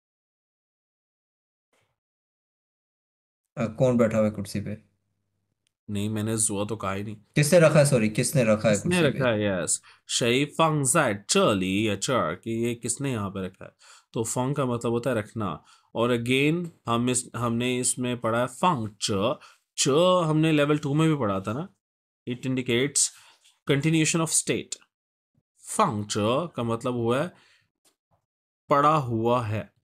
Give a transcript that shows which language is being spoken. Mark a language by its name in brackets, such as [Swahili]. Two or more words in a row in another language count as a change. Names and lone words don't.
[Urdu] کون بیٹھا ہوا ہے کرسی پہ? نہیں، میں نے جوا تو کہا ہی نہیں. کس نے رکھا ہے سوری کس نے رکھا ہے کس نے کرسی رکھا پہ? ہے؟ یس, [Chinese] 谁放在这里या 这儿, [Urdu] کہ یہ کس نے یہاں پہ رکھا ہے. تو فنگ کا مطلب ہوتا ہے رکھنا۔ اور اگین ہم نے اس میں پڑھا ہے [Chinese] 放着，着 [Urdu] ہم نے لیول 2 میں بھی پڑھا تھا نا. [English] It indicates continuation of state. [Chinese] 放着 [Urdu] کا مطلب ہوا ہے پڑا ہوا ہے.